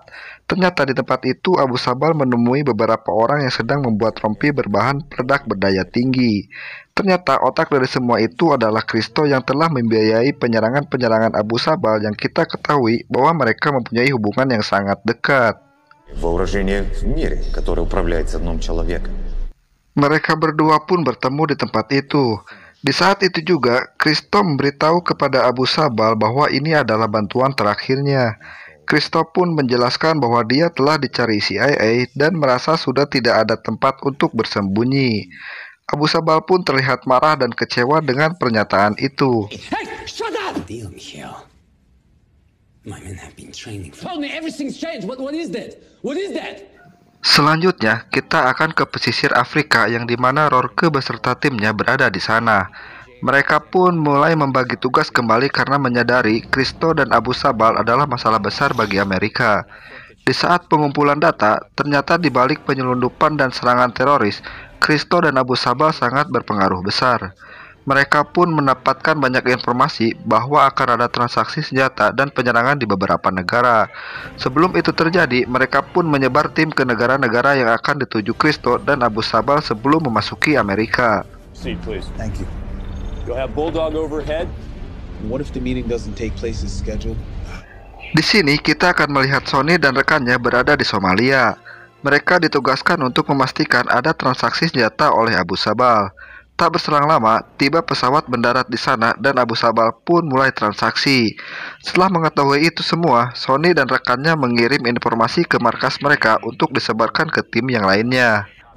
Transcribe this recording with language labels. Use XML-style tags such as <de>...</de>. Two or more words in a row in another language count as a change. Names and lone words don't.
<id>Ternyata di tempat itu Abu Sabal menemui beberapa orang yang sedang membuat rompi berbahan peledak berdaya tinggi. Ternyata otak dari semua itu adalah Kristo yang telah membiayai penyerangan-penyerangan Abu Sabal yang kita ketahui bahwa mereka mempunyai hubungan yang sangat dekat.</id> <ru>Вооружение в мире, которое управляется одним человеком.</ru> <id>Mereka berdua pun bertemu di tempat itu. Di saat itu juga, Kristo memberitahu kepada Abu Sabal bahwa ini adalah bantuan terakhirnya. Kristo pun menjelaskan bahwa dia telah dicari CIA dan merasa sudah tidak ada tempat untuk bersembunyi. Abu Sabal pun terlihat marah dan kecewa dengan pernyataan itu.</id> <en>Hey, shut up! Deal, Michael. My men have been training. Tell me everything's changed. What is that? What is that?</en> <id>Selanjutnya, kita akan ke pesisir Afrika yang dimana Rourke beserta timnya berada di sana. Mereka pun mulai membagi tugas kembali karena menyadari Kristo dan Abu Sabal adalah masalah besar bagi Amerika. Di saat pengumpulan data, ternyata di balik penyelundupan dan serangan teroris, Kristo dan Abu Sabal sangat berpengaruh besar. Mereka pun mendapatkan banyak informasi bahwa akan ada transaksi senjata dan penyerangan di beberapa negara. Sebelum itu terjadi, mereka pun menyebar tim ke negara-negara yang akan dituju Kristo dan Abu Sabal sebelum memasuki Amerika.</id> <en>Thank you. You'll have Bulldog overhead. What if the meeting doesn't take place as scheduled?</en> <id>Di sini kita akan melihat Sony dan rekannya berada di Somalia. Mereka ditugaskan untuk memastikan ada transaksi senjata oleh Abu Sabal. Tak berselang lama, tiba pesawat mendarat di sana dan Abu Sabal pun mulai transaksi. Setelah mengetahui itu semua, Sony dan rekannya mengirim informasi ke markas mereka untuk disebarkan ke tim yang lainnya.</id>